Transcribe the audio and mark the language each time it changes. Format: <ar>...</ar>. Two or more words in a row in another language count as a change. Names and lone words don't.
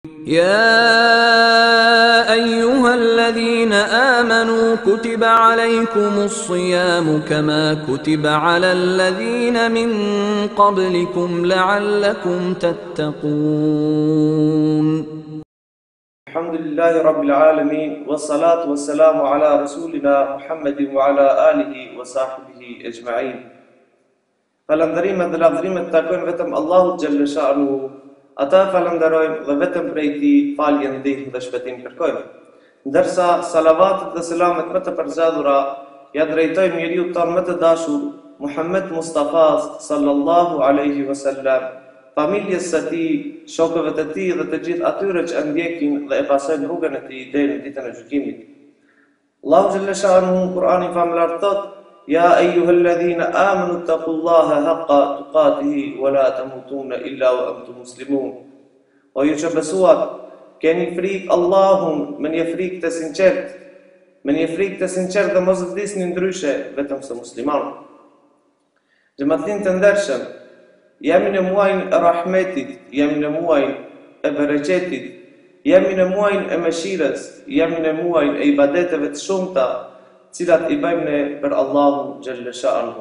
<ar>يا أيها الذين آمنوا كتب عليكم الصيام كما كتب على الذين من قبلكم لعلكم تتقون. الحمد لله رب العالمين والصلاة والسلام على رسولنا محمد وعلى آله وصحبه أجمعين.</ar> <sq>Falënderimet dhe lavdrimet takojnë vetëm Allahut</sq> <ar>جل شأنه.</ar> <sq>Ata falenderojmë dhe vetëm prej tij falje, ndihmë dhe shpëtim kërkojmë. Ndërsa salavatet dhe selamet më të përzgjedhura ja drejtojmë njeriu tonë më të dashur, Muhammed Mustafa</sq> <ar>صلى الله عليه وسلم,</ar> <sq>familjes së tij, shokëve të tij dhe të gjithë atyre që ndjekin dhe e pasojnë rrugën e tij deri në ditën e gjykimit. Allahu</sq> <ar>جل شأنه</ar> <sq>në Kur'anin famlar thotë:</sq> <ar>يا أيها الذين آمنوا اتقوا الله حق تقاته ولا تموتون إلا وأنتم مسلمون.</ar> <sq>O ju që besuat, keni frikë Allahun me një frikë të sinqert, dhe mos vdisni ndryshe vetëm se musliman. Xhamatllin të ndershëm, jemi në muajin e rahmetit, jemi në muajin e bereqetit, jemi në muajin e mëshirës, jemi në muajin e ibadeteve të shumta, cilat i bëjmë ne për Allahun</sq> <ar>جل شأنه.</ar>